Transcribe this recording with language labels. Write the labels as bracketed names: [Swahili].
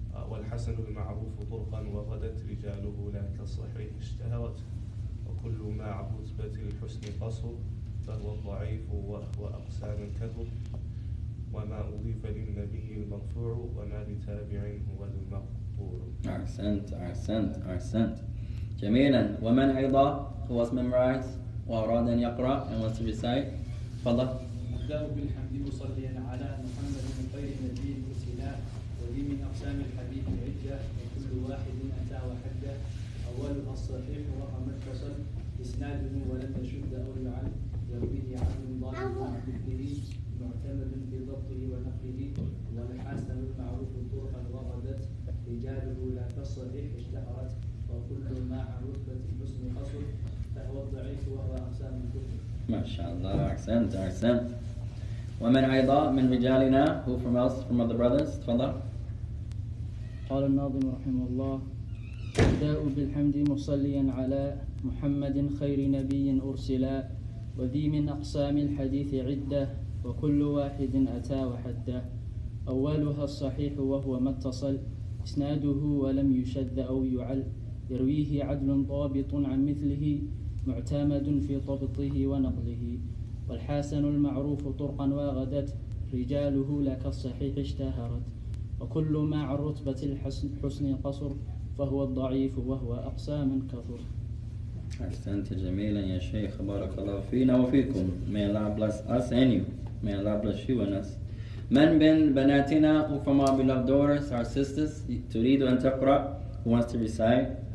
[Arabic] والحسن المعروف طرقا وغدت رجاله لا كالصحيح اشتهرت وكل ما عن رتبة الحسن قصر فهو الضعيف وهو أقسام كثر وما أضيف للنبي المرفوع وما لتابع هو المقطوع. أحسنت. جميلا. ومن أيضا [English] who was memorized [Arabic] وأراد أن يقرأ [English] and wants to recite? [Arabic] تفضل. أبدأ بالحمد مصليا على محمد خير نبي أرسل وذي من أقسام الحديث عدة وكل واحد أتى وحده أولها الصحيح وهو متصل إسناده ولم يشد أو يعل يرويه عدل ضابط عن مثله معتمد في ضبطه ونقله والحسن المعروف طرقا وغدت رجاله لا كالصحيح اشتهرت وكل ما عن رتبة الحسن قصر فهو الضعيف وهو أقسام الكفر. ما شاء الله. أحسنت. ومن أيضا من رجالنا [English] who from us from other brothers? [Arabic] تفضل. قال الناظم رحمه الله أبدأ بالحمد مصليا على محمد خير نبي أرسلا وذي من أقسام الحديث عدة وكل واحد أتى وحده أولها الصحيح وهو ما اتصل إسناده ولم يشذ أو يعل يرويه عدل ضابط عن مثله معتمد في ضبطه ونقله والحسن المعروف طرقا وغدت رجاله لك الصحيح اشتهرت وكل ما عن رتبة الحسن قصر فهو الضعيف وهو أقسام كثر. أحسنت جميلا يا شيخ. بارك الله فينا وفيكم. [English] May Allah bless us and you. May Allah bless you and us. [Arabic] من بين بناتنا [English] who from our beloved daughters, our sisters, [Arabic] تريد أن تقرأ, [English] who wants to recite?